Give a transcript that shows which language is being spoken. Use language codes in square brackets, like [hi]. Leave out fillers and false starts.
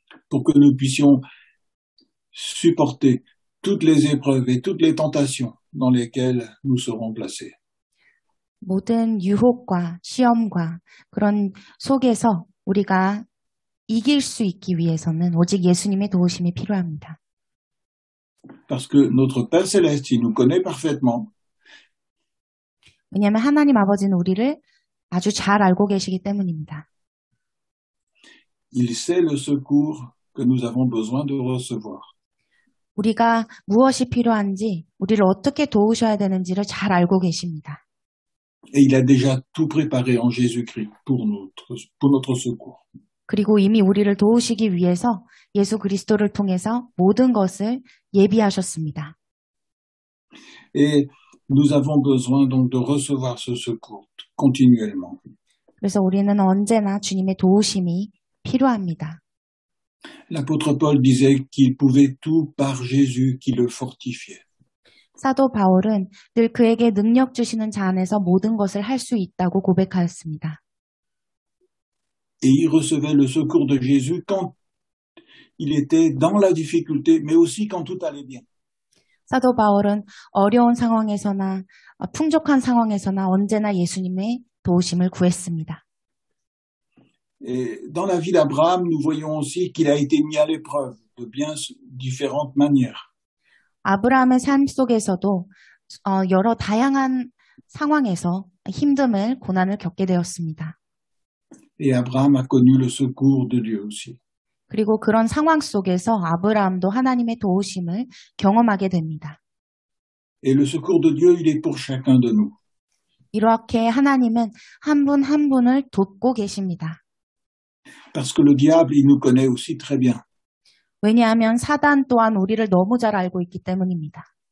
[fr] Pour que nous puissions supporter toutes les épreuves et toutes les tentations dans lesquelles nous serons placés. [ko] 모든 유혹과 시험과 그런 속에서 우리가 이길 수 있기 위해서는 오직 예수님의 도우심이 필요합니다. [fr] Parce que notre Père Céleste, il nous connaît parfaitement. [ko] 왜냐하면 하나님 아버지는 우리를 아주 잘 알고 계시기 때문입니다. [fr] Il sait le secours que nous avons besoin de recevoir. [ko] 우리가 무엇이 필요한지, 우리를 어떻게 도우셔야 되는지를 잘 알고 계십니다. [fr] Et il a déjà tout préparé en Jésus-Christ pour notre secours. [ko] 그리고 이미 우리를 도우시기 위해서 예수 그리스도를 통해서 모든 것을 예비하셨습니다. [fr] Et nous avons besoin donc de recevoir ce secours continuellement. [ko] 그래서 우리는 언제나 주님의 도우심이 필요합니다. [fr] L'apôtre Paul disait qu'il pouvait tout par Jésus qui le fortifiait. [ko] 사도 바울은 늘 그에게 능력 주시는 자 안에서 모든 것을 할 수 있다고 고백하였습니다. [fr] Et il recevait le secours de Jésus quand il était dans la difficulté, mais aussi quand tout allait bien. [ko] 사도 바울은 어려운 상황에서나 풍족한 상황에서나 언제나 예수님의 도우심을 구했습니다. [fr] Et dans la vie d'Abraham, nous voyons aussi qu'il a été mis à l'épreuve de bien différentes manières. [ko] 아브라함의 삶 속에서도 여러 다양한 상황에서 힘듦을, 고난을 겪게 되었습니다. [fr] Et Abraham a connu le secours de Dieu aussi. [ko] 그리고 그런 상황 속에서 아브라함도 하나님의 도우심을 경험하게 됩니다. [fr] Et le secours de Dieu, il est pour chacun de nous. [ko] 이렇게 하나님은 한 분 한 분을 돕고 계십니다. [fr] Parce que le diable, il nous connaît aussi très bien. [ko] 왜냐하면 사단 또한 우리를 너무 잘 알고 있기 때문입니다.